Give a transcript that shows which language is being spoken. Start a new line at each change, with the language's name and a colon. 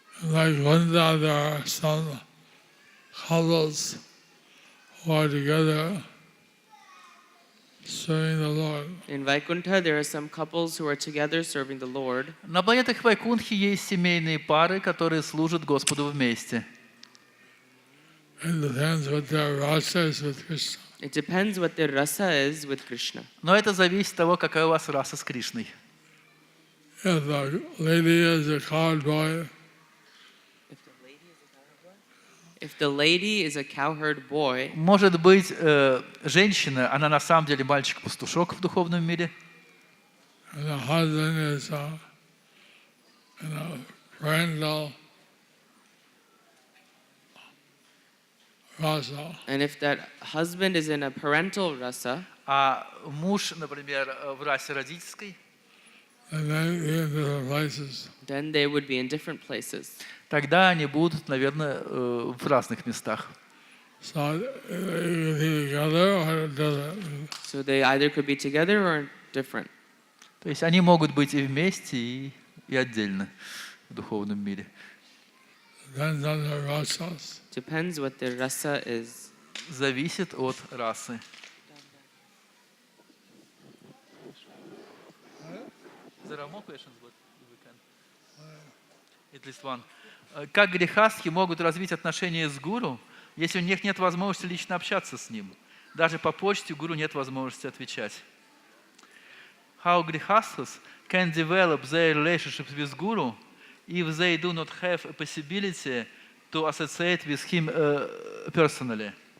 English: Like one day there are some couples who are together serving the Lord. In Vaikuntha, there are some couples who are together serving the Lord.
Russian: На планетах Вайкунтхи есть семейные пары, которые служат Господу вместе.
English: It depends what their rasa is with Krishna. It depends what their rasa is with Krishna.
Russian: Но это зависит от того, какая у вас раса с Кришной.
English: If the lady is a cowherd boy, If the lady is a cowherd boy,
Russian: Может быть, женщина, она на самом деле мальчик-пастушок в духовном мире,
English: and the husband is parental rasa, and if that husband is in a parental rasa,
Russian: а муж, например, в расе родительской,
English: and then be in different places. then they would be in different places.
Russian: тогда они будут, наверное, в разных местах.
English: So they can be together or it doesn't. So they either could be together or different.
Russian: То есть они могут быть и вместе, и отдельно в духовном мире.
English: Depends on their rasas. Depends what their rasa is.
Russian: Зависит от расы.
English: There are more questions, but we can. At least one.
Russian: Как грехастхи могут развить отношения с гуру, если у них нет возможности лично общаться с ним? Даже по почте у гуру нет возможности отвечать.
English: How grihasthas can develop their relationships with guru if they do not have a possibility to associate with him personally?